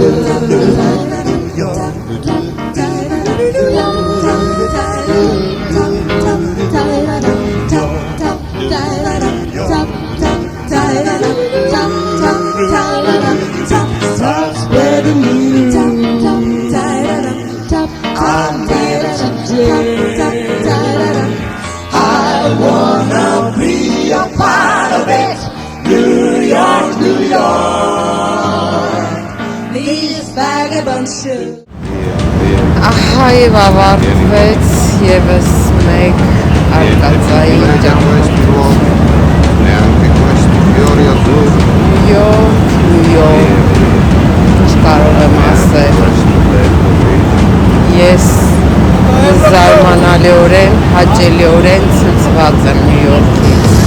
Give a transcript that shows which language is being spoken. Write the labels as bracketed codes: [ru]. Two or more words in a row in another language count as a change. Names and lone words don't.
[en] Where the moon I'm there today. I wanna be a part of it. New York, New York. These vagabond shoes. [hy] Ահա եւ ավարտվեց եւս մեկ արկածային ճամփորդություն։ Նյու Յորք, չկարող եմ ասել։ Ես զարմանալիորեն, հաճելիորեն ցնցված եմ Նյու Յորքից։